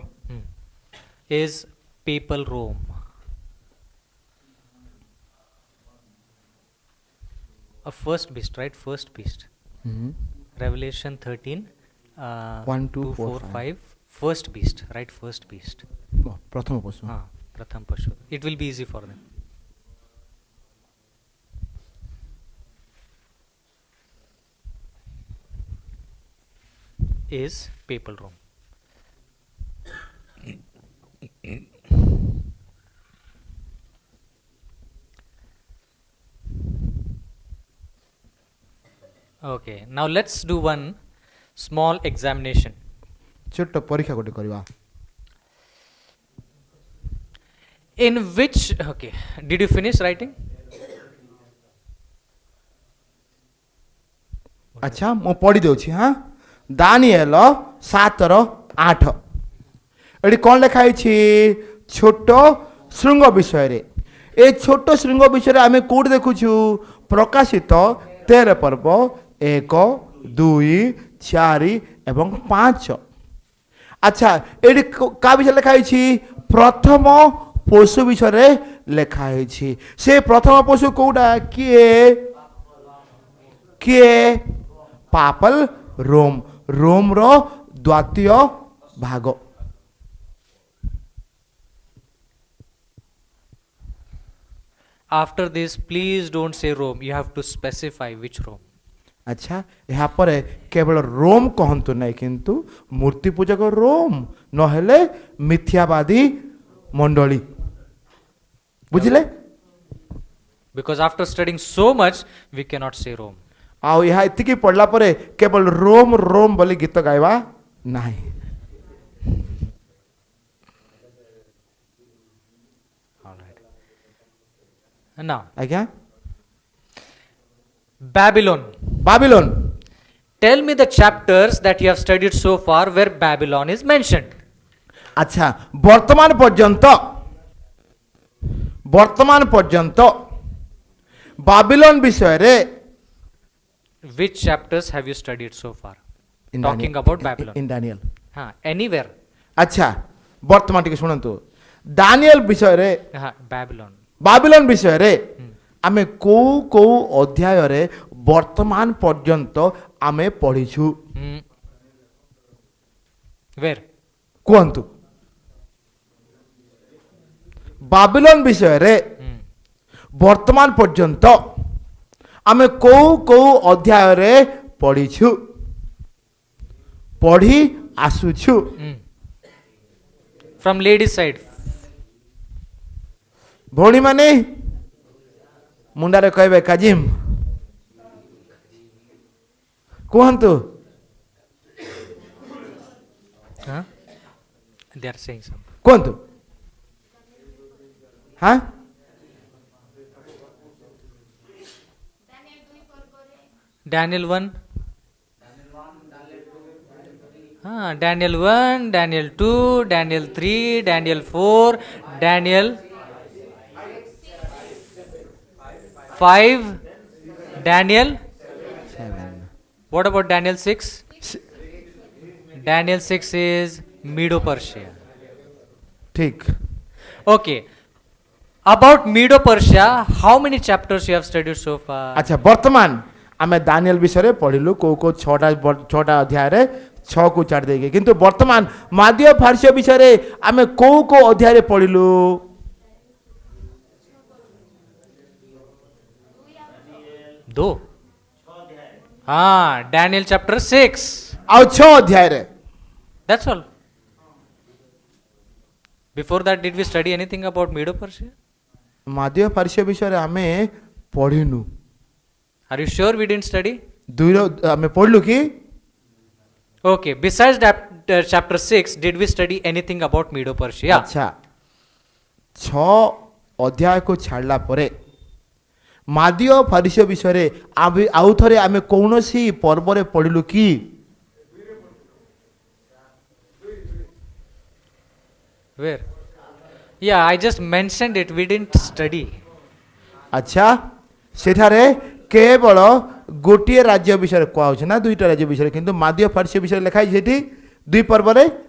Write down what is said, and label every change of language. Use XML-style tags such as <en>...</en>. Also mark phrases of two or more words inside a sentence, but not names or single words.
<en>Is Papal Rome. A first beast, right? First beast. Revelation 13, 1, 2, 2, 4, 4, 5. 5. First beast, right? First beast.</en> <or>ପ୍ରଥମ ପଶୁ ପ୍ରଥମ ପଶୁ.</or> <en>It will be easy for them. Is papal Rome. Okay, now let's do one small examination.</en> <or>ଛୋଟ ପରୀକ୍ଷା ଗୋଟେ କରିବା</or> <en>In which, okay, did you finish writing?</en> <or>ଆଚ୍ଛା ମୁଁ ପଢ଼ି ଦେଉଛି ହଁ ଦାନିଏଲ 7:8 ଏଠି କ'ଣ ଲେଖା ହେଇଛି ଛୋଟ ଶୃଙ୍ଗ ବିଷୟରେ ଏ ଛୋଟ ଶୃଙ୍ଗ ବିଷୟରେ ଆମେ କୋଉଠି ଦେଖୁଛୁ ପ୍ରକାଶିତ 13 ପର୍ବ 1 2 4 ଏବଂ 5 ଆଚ୍ଛା ଏଠି କାହା ବିଷୟରେ ଲେଖା ହେଇଛି ପ୍ରଥମ ପଶୁ ବିଷୟରେ ଲେଖା ହେଇଛି ସେ ପ୍ରଥମ ପଶୁ କୋଉଟା କିଏ କିଏ ପାପଲ ରୋମର ଦ୍ୱିତୀୟ ଭାଗ</or> <en>After this, please don't say Rome. You have to specify which Rome.</en> <or>ଆଚ୍ଛା ଏହାପରେ କେବଳ ରୋମ କହନ୍ତୁ ନାହିଁ କିନ୍ତୁ ମୂର୍ତ୍ତି ପୂଜକ ରୋମ ନହେଲେ ମିଥ୍ୟାବାଦୀ ମଣ୍ଡଳୀ ବୁଝିଲେ</or> <en>Because after studying so much, we cannot say Rome.</en> <or>ଆଉ ଏହା ଏତିକି ପଢ଼ିଲା ପରେ କେବଳ ରୋମ ରୋମ ବୋଲି ଗୀତ ଗାଇବା ନାହିଁ</or> <en>All right. And now,</en> <or>ଆଜ୍ଞା</or> <en>Babylon.</en> <or>ବାବିଲୋନ</or> <en>Tell me the chapters that you have studied so far where Babylon is mentioned.</en> <or>ଆଚ୍ଛା ବର୍ତ୍ତମାନ ପର୍ଯ୍ୟନ୍ତ ବାବିଲୋନ ବିଷୟରେ</or> <en>Which chapters have you studied so far? In Talking Daniel- about Babylon. in Daniel Anywhere.</en> <or>ଆଚ୍ଛା ବର୍ତ୍ତମାନ ଟିକେ ଶୁଣନ୍ତୁ ଦାନିଏଲ ବିଷୟରେ</or> <en>Babylon.</en> <or>ବାବିଲୋନ ବିଷୟରେ ଆମେ କୋଉ କୋଉ ଅଧ୍ୟାୟରେ ବର୍ତ୍ତମାନ ପର୍ଯ୍ୟନ୍ତ ଆମେ ପଢ଼ିଛୁ</or> <en>Hmm. Where?</en> <or>କୁହନ୍ତୁ ବାବିଲୋନ ବିଷୟରେ ବର୍ତ୍ତମାନ ପର୍ଯ୍ୟନ୍ତ ଆମେ କୋଉ କୋଉ ଅଧ୍ୟାୟରେ ପଢ଼ିଛୁ ପଢ଼ି ଆସୁଛୁ</or> <en>From ladies' side.</en> <or>ଭଉଣୀମାନେ ମୁଣ୍ଡରେ କହିବେ କାଜିମ୍ କୁହନ୍ତୁ</or> <en>Huh? They are saying something.</en> <or>କୁହନ୍ତୁ ହଁ</or> <en>Daniel 1. Daniel 1, Daniel 2, Daniel 3, Daniel 4, Daniel 5, Daniel. 7 What about Daniel 6? Daniel 6 is Medo-Persia.</en> <or>ଠିକ</or> <en>Okay. About Medo-Persia, how many chapters you have studied so far?</en> <or>ଆଚ୍ଛା ବର୍ତ୍ତମାନ ଆମେ ଦାନିଏଲ ବିଷୟରେ ପଢ଼ିଲୁ କୋଉ କୋଉ ଛଅଟା ଅଧ୍ୟାୟରେ 6କୁ ଛାଡ଼ି ଦେଇକି କିନ୍ତୁ ବର୍ତ୍ତମାନ ମାଦ୍ୟ ଫାର୍ସ୍ୟ ବିଷୟରେ ଆମେ କୋଉ କୋଉ ଅଧ୍ୟାୟରେ ପଢ଼ିଲୁ</or> <en>Do. Daniel chapter 6.</en> <or>ଆଉ 6 ଅଧ୍ୟାୟରେ</or> <en>That's all. Before that, did we study anything about Medo-Persia?</en> <or>ମାଦ୍ୟ ଫାର୍ସ୍ୟ ବିଷୟରେ ଆମେ ପଢ଼ିନୁ</or> <en>Are you sure we didn't study?</en> <or>ଆମେ ପଢ଼ିଲୁ କି</or> <en>Okay. Besides chapter 6, did we study anything about Medo-Persia?</en> <or>ଆଚ୍ଛା 6 ଅଧ୍ୟାୟକୁ ଛାଡ଼ିଲା ପରେ ମାଦ୍ୟ ଫାର୍ସ୍ୟ ବିଷୟରେ ଆଉ ଥରେ ଆମେ କୌଣସି ପର୍ବରେ ପଢ଼ିଲୁ କି</or> <en>Where? Yeah, I just mentioned it. We didn't study.</en> <or>ଆଚ୍ଛା ସେଠାରେ କେବଳ ଗୋଟିଏ ରାଜ୍ୟ ବିଷୟରେ କୁହାହେଉଛି ନା ଦୁଇଟା ରାଜ୍ୟ ବିଷୟରେ କିନ୍ତୁ ମାଦ୍ୟ ଫାର୍ସ୍ୟ ବିଷୟରେ ଲେଖା ହେଇଛି ସେଠି ଦୁଇ ପର୍ବରେ</or>